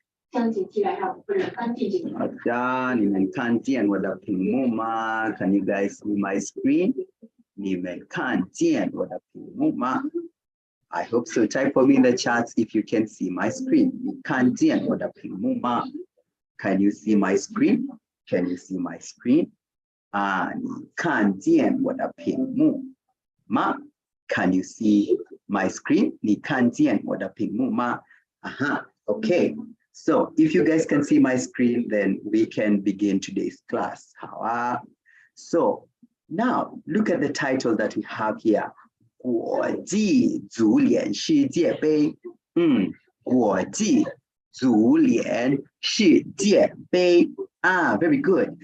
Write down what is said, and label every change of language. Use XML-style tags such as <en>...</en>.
<zh>将请基本上不能翻进去。好的，你们看见我的屏幕吗 ？</zh> <en>Can you guys see my screen？</en> <zh>你们看见我的屏幕吗 ？</zh> <en>I hope so. Type for me in the chats if you can see my screen.</en> <zh>你看见我的屏幕吗</zh> <en>？Can you see my screen? Can you see my screen?</en> <zh>你看见我的屏幕吗</zh> <en>？Can you see my screen?</en> <zh>你看见我的屏幕吗 Okay.</zh> <en>So if you guys can see my screen, then we can begin today's class. So now look at the title that we have here.</en> <zh>国际足联世界杯。国际足联世界杯。</zh> <en>Very good.</en>